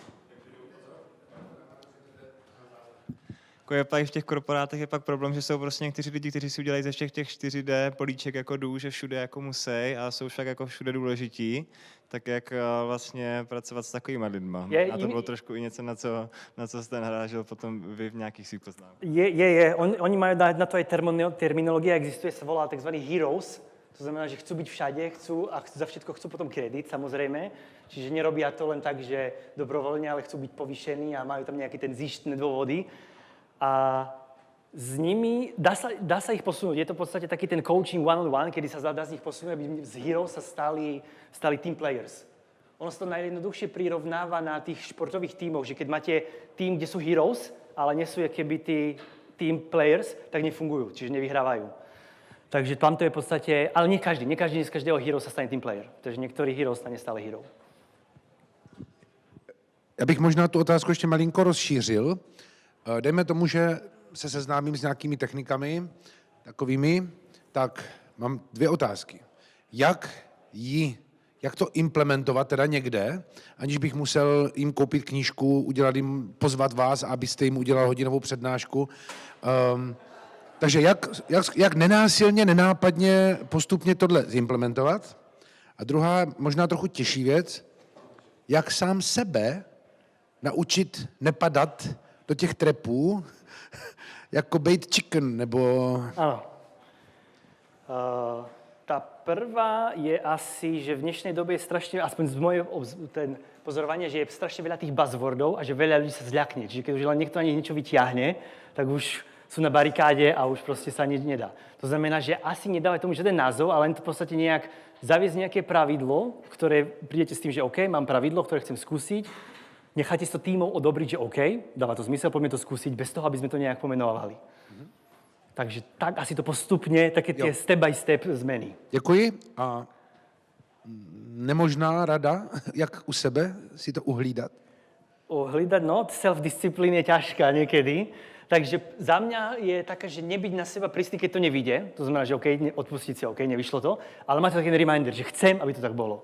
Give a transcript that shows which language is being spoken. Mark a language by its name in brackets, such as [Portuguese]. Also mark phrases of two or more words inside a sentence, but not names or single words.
[Czech] Takže jdou jako v těch korporátech je pak problém, že jsou prostě někteří lidi, kteří si udělají ze všech těch 4D políček jako dům, že všude jako musí a jsou však jako všude důležití. Tak jak vlastně pracovat s takovýma lidma? A to bylo trošku i něco, na co jste narážel potom vy v nějakých svých poznámkách. [Slovak] Oni majú na to aj terminológia, existuje, sa volá tzv. Heroes. To znamená, že chcú byť všade, a za všetko chcú potom kredit, samozrejme. Čiže nerobia to len tak, že dobrovoľne, ale chcú byť povýšení a majú tam nejaký ten zištné dôvody. A s nimi dá sa ich posunúť. Je to v podstate taký ten [English] coaching one-on-one, [Slovak] kedy sa dá z nich posunúť, aby z heroes sa stali [English] team players. [Slovak] Ono sa to najjednoduchšie prirovnáva na tých športových tímoch, že keď máte tým, kde sú heroes, ale nie sú keby tí [English] team players, [Slovak] tak nefungujú, čiže nevyhrávajú. Takže tam to je v podstate, ale nie každý z každého hero sa stane [English] team player. [Slovak] Takže niektorý hero stane stále hero. [Czech] Já bych možná tu otázku ještě malinko rozšířil. Dejme tomu, že se seznámím s nějakými technikami takovými, tak mám dvě otázky. Jak to implementovat teda někde, aniž bych musel jim koupit knížku, pozvat vás, abyste jim udělal hodinovou přednášku. Takže jak nenásilně, nenápadně postupně tohle zimplementovat? A druhá, možná trochu těžší věc, jak sám sebe naučit nepadat do těch trepů, jako [English] bait chicken, [Czech] nebo... [Slovak] Áno. Tá prvá je asi, že v dnešnej dobe je strašne, aspoň z mojej pozorovania, že je strašne veľa tých buzzwordov a že veľa ľudí sa zľakne. Čiže keď už len niekto ani niečo vyťahne, tak už sú na barikáde a už proste sa nič nedá. To znamená, že asi nedávaj tomu žiaden názov, ale len to v podstate nejak zaviesť nejaké pravidlo, ktoré prídete s tým, že OK, mám pravidlo, ktoré chcem skúsiť, necháte si to tímov odobriť, že OK, dáva to zmysel, poďme to skúsiť, bez toho, aby sme to nejak pomenovali. Takže tak asi to postupne, také tie [English] step by step [Slovak] zmeny. [Czech] Děkuji. A nemožná rada, jak u sebe si to uhlídat? [Slovak] Uhlídať, no, self-disciplín je ťažká niekedy. Takže za mňa je taká, že nebyť na seba pristý, keď to nevyjde. To znamená, že OK, odpustiť si, OK, nevyšlo to. Ale máte taký reminder, že chcem, aby to tak bolo.